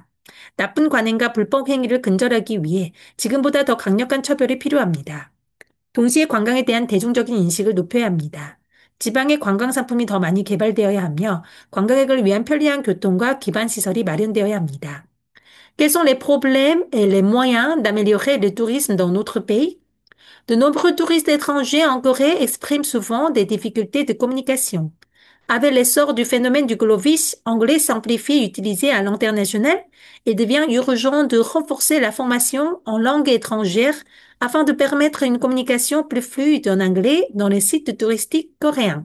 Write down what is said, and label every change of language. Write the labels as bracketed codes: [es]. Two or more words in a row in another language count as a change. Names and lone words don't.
[ko] 나쁜 관행과 불법 행위를 근절하기 위해 지금보다 더 강력한 처벌이 필요합니다. 동시에 관광에 대한 대중적인 인식을 높여야 합니다. 지방의 관광 상품이 더 많이 개발되어야 하며 관광객을 위한 편리한 교통과 기반 시설이 마련되어야 합니다. [fr] Quels sont les problèmes et les moyens d'améliorer le tourisme dans notre pays? De nombreux touristes étrangers en Corée expriment souvent des difficultés de communication. Avec l'essor du phénomène du globish, anglais simplifié et utilisé à l'international, il devient urgent de renforcer la formation en langue étrangère afin de permettre une communication plus fluide en anglais dans les sites touristiques coréens.